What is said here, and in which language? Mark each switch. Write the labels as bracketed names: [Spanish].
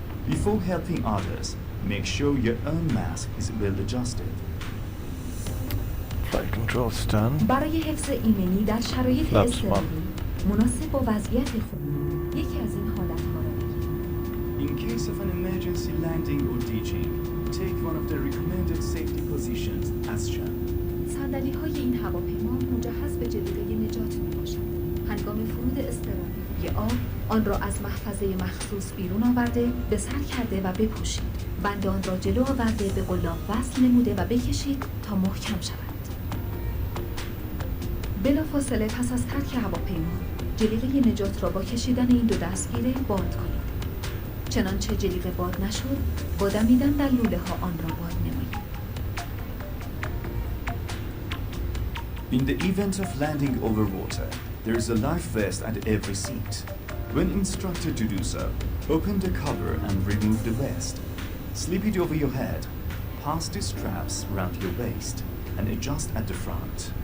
[English] Before helping others, make sure your own mask is well adjusted. Flight control done. [Persian] برای حفظ ایمنی در شرایط [English] Flaps [Persian] اضطراری مناسب با وضعیت خود یکی از این حالت‌ها را بگیرید. [English] In case of an emergency landing or ditching, take one of the recommended safety positions as shown. [Persian] صندلی‌های این هواپیما مجهز به جلیقه نجات می‌باشند. هنگام فرود اضطراری روی آب آن را از محفظه مخصوص بیرون آورده به سر کرده و بپوشید. بند آن را جلو آورده به قلاب وصل نموده و بکشید تا محکم شود. بلافاصله پس از ترک هواپیما جلیقه نجات را با کشیدن این دو دستگیره باند کنید. چنانچه جلیقه باد نشد، با دمیدن در لوله ها آن را باد نمایید. [English] In the event of landing over water, there is a life vest at every seat. When instructed to do so, open the cover and remove the vest. Slip it over your head, pass the straps around your waist, and adjust at the front.